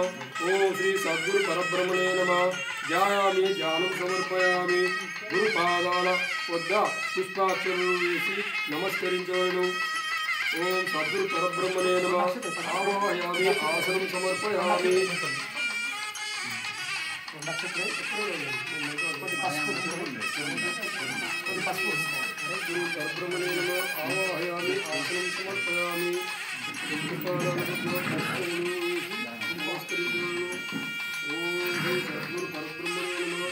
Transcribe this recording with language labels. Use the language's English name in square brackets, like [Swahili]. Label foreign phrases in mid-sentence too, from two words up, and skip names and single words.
[Sanskrit] ओम श्री सद्गुरु परब्रह्मणे नमः। ध्यायामि ध्यानं समर्पयामि [Telugu] गुरुपादाల వద్ద పుష్పాక్షరాలు వేసి నమస్కరించవలెను। [Sanskrit] ఓం సద్గురు పరబ్రహ్మణే నమః। ఆవాహయామి ఆసనం సమర్పయామి। परब्रह्मणे नमः। आवाहयामि आसनं समर्पयामि। ओम श्री सद्गुरु परब्रह्मणे नमः।